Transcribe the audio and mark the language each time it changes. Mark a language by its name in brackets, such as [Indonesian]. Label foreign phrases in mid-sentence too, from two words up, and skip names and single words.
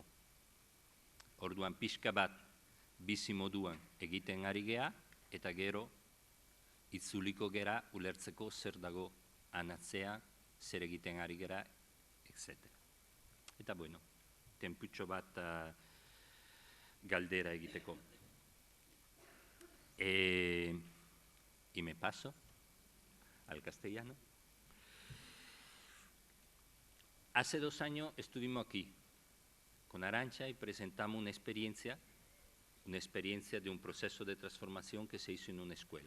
[Basque] Orduan pixka bat bizi moduan egiten ari gea, eta gero itzuliko gera ulertzeko zer dago anatzea, zer egiten ari gera, etc. Eta bueno, temputxo bat galdera egiteko. [Spanish] Y me paso al castellano. Hace 2 años estuvimos aquí con Arantxa y presentamos una experiencia de un proceso de transformación que se hizo en una escuela.